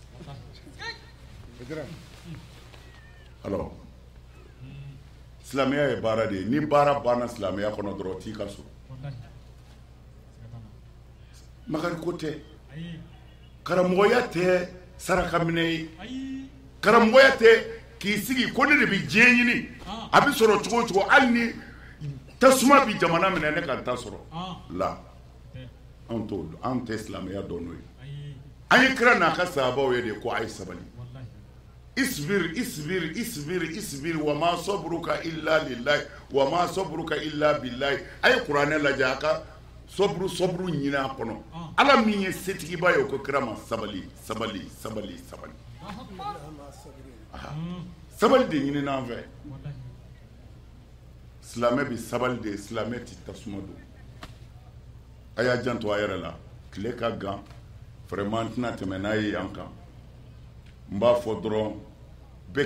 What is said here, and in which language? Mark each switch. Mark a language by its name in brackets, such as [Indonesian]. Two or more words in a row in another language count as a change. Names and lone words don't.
[Bambara] la alors silamɛya ye baara de ye ni baara banna silamɛya kɔnɔ dɔrɔn t'i ka so makari ko tɛ karamɔgɔya tɛ sarakaminɛ ye karamɔgɔya tɛ k'i sigi ko ne de bɛ diɲɛ ɲini a bɛ sɔrɔ cogo o cogo hali ni tasuma bi jamana minɛ ne ka ta sɔrɔ la anw t'o dɔn anw tɛ silamɛya dɔn n'o ye an yi kira n'a ka sahabaw ye de ko a ye sabali [Arabic] اصبر اصبر اصبر اصبر وما صبرك إلا لله وما صبرك إلا بالله [Bambara] a ye kuranɛ lajɛ a ka sobru ɲini a kɔnɔ ala min ye setigiba ye o ko kira ma sabali sabali sabali sabali sabali de ɲini n'an fɛ silamɛ bi sabali de silamɛ ti tasuma don a y'a janto a yɛrɛ la tile ka gan vraiment tɛna tɛmɛ n'a ye yan kan n b'a fɔ dɔrɔn bɛɛ